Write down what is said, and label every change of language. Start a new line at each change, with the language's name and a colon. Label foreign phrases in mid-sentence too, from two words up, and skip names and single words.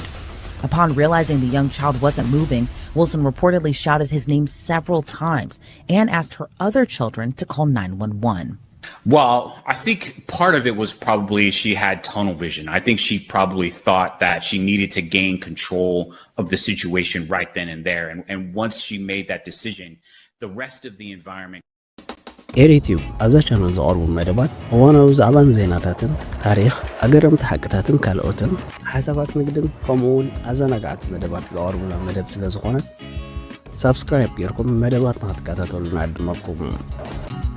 English: Upon realizing the young child wasn't moving, Wilson reportedly shouted his name several times and asked her other children to call 911. Well, I think part of it was probably she had tunnel vision. I think she probably thought that she needed to gain control of the situation right then and there. And once she made that decision, the rest of the environment.
Tigrinya: ኤሪቲዩብ ኣብዛ ቻናል ዝቐርቡ መደባት እዋናዊ ዛዕባን ዜናታትን ታሪክ ኣገረምቲ ሓቅታትን ካልኦትን ሓሳባት ንግድን ከምኡውን ኣዘናጋዕቲ መደባት ዝቐርቡላ መደብ ስለ ዝኾነ ሰብስክራይብ ጌርኩም መደባት ንኽትከታተሉና ዕድመኩም።